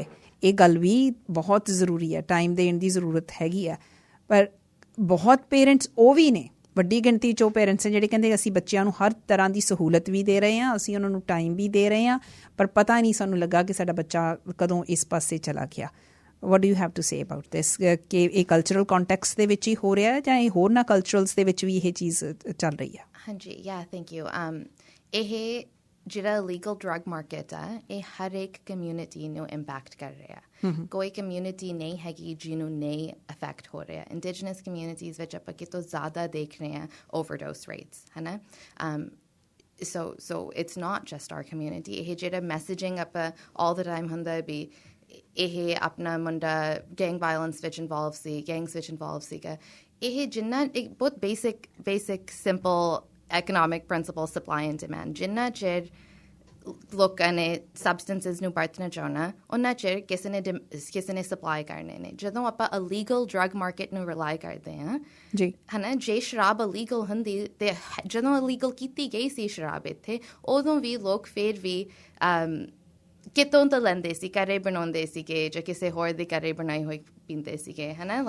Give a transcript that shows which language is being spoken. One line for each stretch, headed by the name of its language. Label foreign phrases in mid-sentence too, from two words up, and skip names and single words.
Punjabi: ਇਹ ਗੱਲ ਵੀ ਬਹੁਤ ਜ਼ਰੂਰੀ ਹੈ, ਟਾਈਮ ਦੇਣ ਦੀ ਜ਼ਰੂਰਤ ਹੈਗੀ ਆ। ਪਰ ਬਹੁਤ ਪੇਰੈਂਟਸ ਉਹ ਵੀ ਨੇ, ਵੱਡੀ ਗਿਣਤੀ 'ਚ ਉਹ ਪੇਰੈਂਟਸ ਨੇ ਜਿਹੜੇ ਕਹਿੰਦੇ ਅਸੀਂ ਬੱਚਿਆਂ ਨੂੰ ਹਰ ਤਰ੍ਹਾਂ ਦੀ ਸਹੂਲਤ ਵੀ ਦੇ ਰਹੇ ਹਾਂ, ਅਸੀਂ ਉਹਨਾਂ ਨੂੰ ਟਾਈਮ ਵੀ ਦੇ ਰਹੇ ਹਾਂ, ਪਰ ਪਤਾ ਨਹੀਂ ਸਾਨੂੰ ਲੱਗਾ ਕਿ ਸਾਡਾ ਬੱਚਾ ਕਦੋਂ ਇਸ ਪਾਸੇ ਚਲਾ ਗਿਆ।
English: What do you have to say about this?
Punjabi: ਕਿ ਇਹ
English: cultural context
Punjabi: ਦੇ ਵਿੱਚ ਹੀ ਹੋ ਰਿਹਾ ਹੈ ਜਾਂ ਇਹ ਹੋਰਨਾਂ ਕਲਚਰਲਸ ਦੇ ਵਿੱਚ ਵੀ ਇਹ ਚੀਜ਼ ਚੱਲ ਰਹੀ ਹੈ? ਹਾਂਜੀ,
English: thank you.
Punjabi: ਇਹ ਜਿਹੜਾ
English: legal drug market
Punjabi: ਹੈ ਇਹ ਹਰ ਇੱਕ ਕਮਿਊਨਿਟੀ ਨੂੰ ਇੰਪੈਕਟ ਕਰ ਰਿਹਾ। ਕੋਈ ਕਮਿਊਨਿਟੀ ਨਹੀਂ ਹੈਗੀ ਜਿਹਨੂੰ ਨਹੀਂ ਅਫੈਕਟ ਹੋ ਰਿਹਾ।
English: indigenous communities
Punjabi: ਵਿੱਚ ਆਪਾਂ ਕਿਤੋਂ ਜ਼ਿਆਦਾ ਦੇਖ ਰਹੇ ਹਾਂ
English: overdose rates,
Punjabi: ਹੈ ਨਾ।
English: So it's not just our community.
Punjabi: ਇਹ ਜਿਹੜਾ ਮੈਸੇਜਿੰਗ ਆਪਾਂ
English: all the time
Punjabi: ਹੁੰਦਾ ਵੀ ਇਹ ਆਪਣਾ ਮੁੰਡਾ
English: gang violence
Punjabi: ਵਿੱਚ ਇਨਵੋਲਵ ਸੀ, ਗੈਂਗਸ ਵਿੱਚ ਇਨਵੋਲਵ ਸੀਗਾ, ਇਹ ਜਿੰਨਾ ਇੱਕ ਬਹੁਤ
English: basic simple economic principle, supply and demand.
Punjabi: ਜਿੰਨਾ ਚਿਰ ਲੋਕਾਂ ਨੇ ਸਬਸਟੈਂਸਿਸ ਨੂੰ ਵਰਤਣਾ ਚਾਹੁੰਦਾ ਉਹਨਾਂ ਚਿਰ ਕਿਸੇ ਨੇ ਸਪਲਾਈ ਕਰਨੇ ਨੇ। ਜਦੋਂ ਆਪਾਂ
English: illegal drug market
Punjabi: ਨੂੰ ਰਿਲਾਈ ਕਰਦੇ ਹਾਂ ਜੀ, ਹੈ ਨਾ, ਜੇ ਸ਼ਰਾਬ ਅਲੀਗਲ ਹੁੰਦੀ ਤੇ ਜਦੋਂ ਅਲੀਗਲ ਕੀਤੀ ਗਈ ਸੀ ਸ਼ਰਾਬ ਇੱਥੇ, ਉਦੋਂ ਵੀ ਲੋਕ ਫਿਰ ਵੀ ਕਿਤੋਂ ਤਾਂ ਲੈਂਦੇ ਸੀ, ਘਰੇ ਬਣਾਉਂਦੇ ਸੀਗੇ ਜਾਂ ਕਿਸੇ ਹੋਰ ਦੇ ਘਰੇ ਬਣਾਈ ਹੋਈ ਪੀਂਦੇ ਸੀਗੇ, ਹੈ ਨਾ।